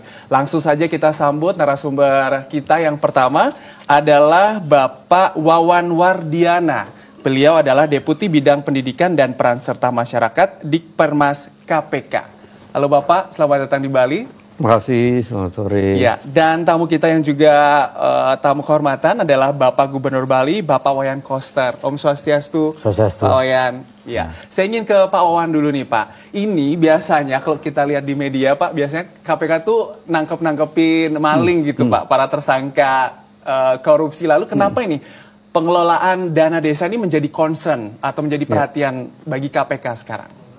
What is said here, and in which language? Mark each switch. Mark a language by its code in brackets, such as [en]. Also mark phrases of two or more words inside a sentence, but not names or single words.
[id] Langsung saja kita sambut narasumber kita. Yang pertama adalah Bapak Wawan Wardiana. Beliau adalah Deputi Bidang Pendidikan dan Peran Serta Masyarakat Dikpermas KPK. Halo Bapak, selamat datang di Bali. Terima kasih, selamat sore. Ya, dan tamu kita yang juga tamu kehormatan adalah Bapak Gubernur Bali, Bapak Wayan Koster. Om Swastiastu, Pak Wayan. Ya, saya ingin ke Pak Wawan dulu nih Pak. Ini biasanya kalau kita lihat di media Pak, biasanya KPK tuh nangkepin maling gitu Pak, para tersangka korupsi. Lalu kenapa ini pengelolaan dana desa ini menjadi concern atau menjadi perhatian bagi KPK sekarang?